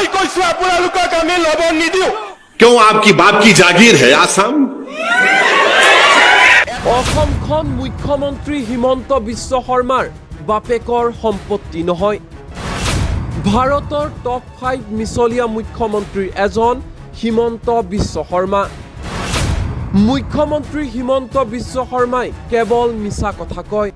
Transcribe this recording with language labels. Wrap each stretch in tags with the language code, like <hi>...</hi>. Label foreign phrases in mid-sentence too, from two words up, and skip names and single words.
<as>কৈছো আপোনালোকক আমি লব নিদিও।</as> <hi>क्यों आपकी बाप की जागीर है आसाम?</hi> <as>অসমখন মুখ্যমন্ত্ৰী হিমন্ত বিশ্ব শৰ্মাৰ বাপেকৰ সম্পত্তি নহয়। ভাৰতৰ টপ 5 মিছলীয়া মুখ্যমন্ত্ৰীৰ এজন হিমন্ত বিশ্ব শৰ্মা। মুখ্যমন্ত্ৰী হিমন্ত বিশ্ব শৰ্মাই কেৱল মিছা কথা কয়।</as>